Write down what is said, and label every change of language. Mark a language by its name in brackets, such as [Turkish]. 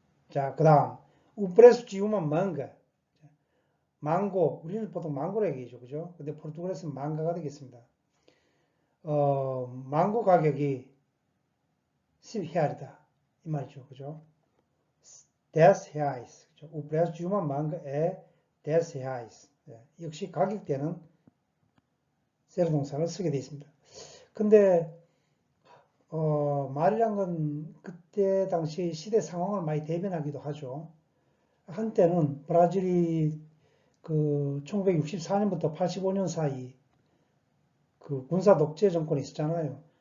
[Korean] 자, 그 다음 우프레스 지우만 망가 망고, 우리는 보통 망고로 얘기하죠. 그죠? 근데 포르투갈에서는 망가가 되겠습니다. 망고 가격이 10real이다. 이 말이죠. 그죠? 10reais. 그죠? [Portuguese] O preço de uma manga é 10reais. [Korean] 역시 가격대는 세르 동사를 쓰게 되어 있습니다. 근데 말이란 건 그때 당시 시대 상황을 많이 대변하기도 하죠. 한때는 브라질이 1964년부터 85년 사이 그 군사 독재 정권이 있었잖아요.